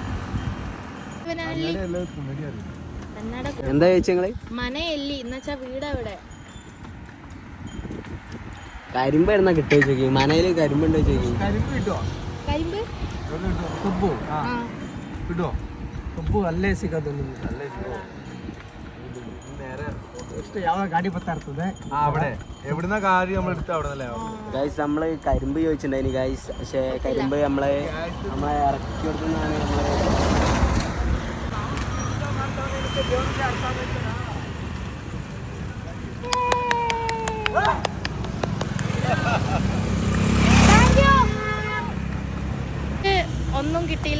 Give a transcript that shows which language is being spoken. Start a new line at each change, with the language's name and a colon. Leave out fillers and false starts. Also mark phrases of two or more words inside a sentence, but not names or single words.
Malayalam: എന്താ ചോദിച്ചങ്ങള്? മനയല്ലി എന്നുവെച്ചാ വീട് എവിടെ? കരിമ്പ് എഴുന്ന കിട്ടുമോ ചോദിക്കും. മനയില് കരിമ്പുണ്ടോ ചോദിക്കും. കരിമ്പ് കിട്ടുമോ? കരിമ്പ് കിട്ടുമോ?
Kannada: ಕಬ್ಬು ಅಲ್ಲೇ ಸಿಗೋದು ನಿಮ್ಗೆ. ಅಲ್ಲೇ ಸಿಗೋ നേരെ ಎಷ್ಟು ಯಾವಾಗ ಗಾಡಿ ಬರ್ತಾ ಇರ್ತದೆ
Malayalam: അവിടെ എവിടുന്ന കാര്യം നമ്മൾ എടുത്ത അവിടെ നിന്നല്ലേ? ഗൈസ് നമ്മള് കരിമ്പ് ചോദിച്ചിട്ടുണ്ടായിന് ഗൈസ്. പക്ഷെ കരിമ്പ് നമ്മളെ ഇറക്കി കൊടുക്കുന്നതാണ് നമ്മളെ. ഒന്നും കിട്ടിയില്ല.